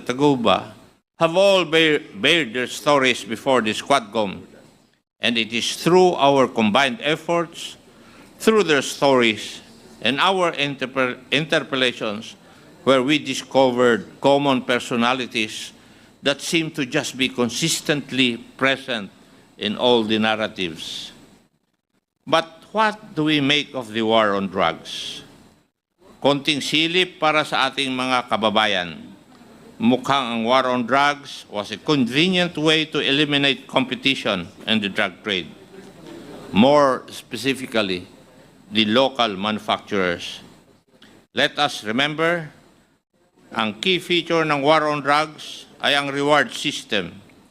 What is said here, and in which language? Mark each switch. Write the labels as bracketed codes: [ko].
[en] Taguba have all bared their stories before the Squadcom, and it is through our combined efforts, through their stories, and our interpellations where we discovered common personalities that seem to just be consistently present in all the narratives. But what do we make of the war on drugs? [tl] Konting silip para sa ating mga kababayan. Mukhang ang [en] war on drugs was a convenient way to eliminate competition in the drug trade. More specifically, the local manufacturers. Let us remember, [tl] ang [en] key feature ng war on drugs [tl] ay ang [en] reward system.